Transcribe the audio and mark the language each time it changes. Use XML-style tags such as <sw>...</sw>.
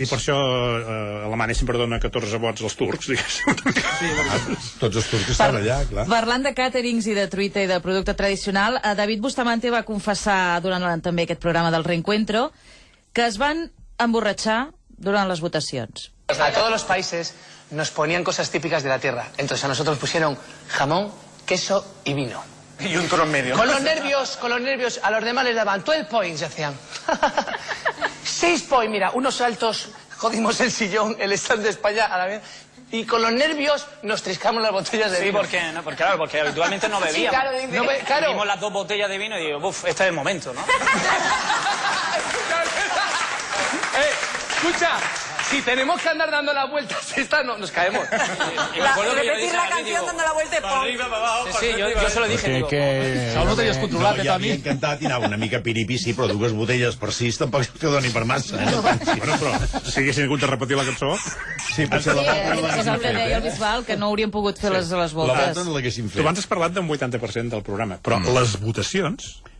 <ca>I per això Alemanya sempre dona 14 vots als turcs, diguéssim. Tots els turcs estan allà, clar. Parlant de càterings i de truita i de producte tradicional, David Bustamante va confessar durant també aquest programa del Reencuentro que es van emborratxar durant les votacions.</ca> <es>A todos los países nos ponían cosas típicas de la tierra. Entonces a nosotros pusieron jamón, queso y vino. Y un toro en medio. Con los nervios, a los demás les daban 12 points, decían. 6 points, mira, unos saltos, jodimos el sillón, el stand de España a la vez. Y con los nervios nos triscamos las botellas de vino. Sí, porque habitualmente no bebíamos. Sí, claro. Vimos las 2 botellas de vino y digo, este es el momento, ¿no? Escucha. Si tenemos que andar dando las vueltas, nos caemos. Repetir la canción dando la vuelta y para arriba, para abajo. Sí, yo se lo dije.</es> <ca>Això no ho tenies controlat, ja havia encantat i anava una mica piripi, sí, però 2 botelles per 6 tampoc que doni per massa. Bueno, però si haguessin hagut de repetir la cançó... Sí, és el que deia el Bisbal, que no hauríem pogut fer les voltes. La volta no l'haguéssim fet. Tu abans has parlat d'un 80% del programa, però les votacions...</ca>